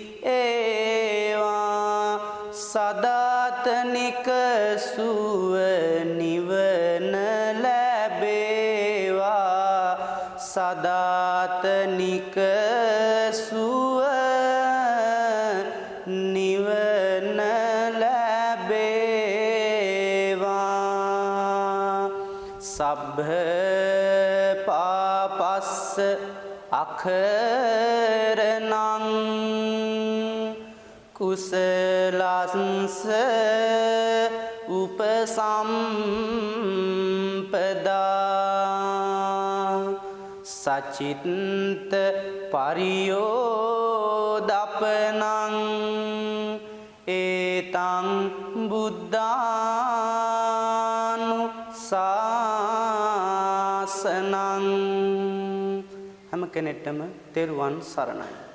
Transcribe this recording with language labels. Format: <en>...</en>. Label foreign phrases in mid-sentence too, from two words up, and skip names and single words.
<si>ඒවා, සදාතනික සුව නිවන ලැබේවා, සදාතනික සුව නිවන ලැබේවා.</si> <pi>සබ්බ පාපස්ස අකරණං කුසලස්ස උපසම්පදා සචිත්ත පරියෝදපනං ඒතං බුද්ධානුශාසනං.</pi> <si>හැම කෙනෙක්ටම තෙරුවන් සරණයි.</si>